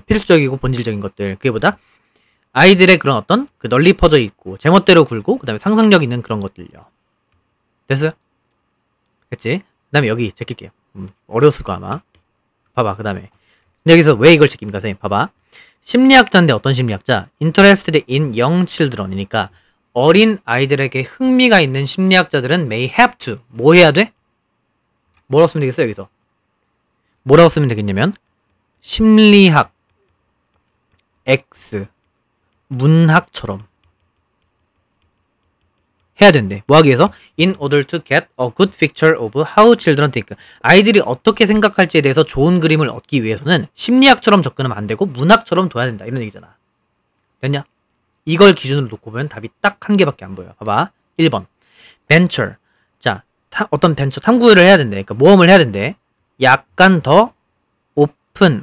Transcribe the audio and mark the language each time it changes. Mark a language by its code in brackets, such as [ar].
[ko] 필수적이고 본질적인 것들. 그게 뭐다? 아이들의 그런 어떤 그 널리 퍼져 있고 제멋대로 굴고 그 다음에 상상력 있는 그런 것들요. 됐어요? 됐지? 그 다음에 여기 제낄게요. 어려웠을 거 아마. 봐봐, 그 다음에. 여기서 왜 이걸 제낍니까, 선생님? 봐봐. 심리학자인데 어떤 심리학자? [en] Interested in young children이니까 [ko] 어린 아이들에게 흥미가 있는 심리학자들은 [en] may have to. [ko] 뭐 해야 돼? 뭐라고 쓰면 되겠어요, 여기서? 뭐라고 쓰면 되겠냐면 심리학 X 문학처럼 해야 된대. 뭐 하기 위해서? [en] In order to get a good picture of how children think. [ko] 아이들이 어떻게 생각할지에 대해서 좋은 그림을 얻기 위해서는 심리학처럼 접근하면 안 되고 문학처럼 둬야 된다. 이런 얘기잖아. 됐냐? 이걸 기준으로 놓고 보면 답이 딱 한 개밖에 안 보여. 봐봐. 1번. venture. 자, 어떤 벤처 탐구를 해야 된대. 그러니까 모험을 해야 된대. 약간 더 오픈.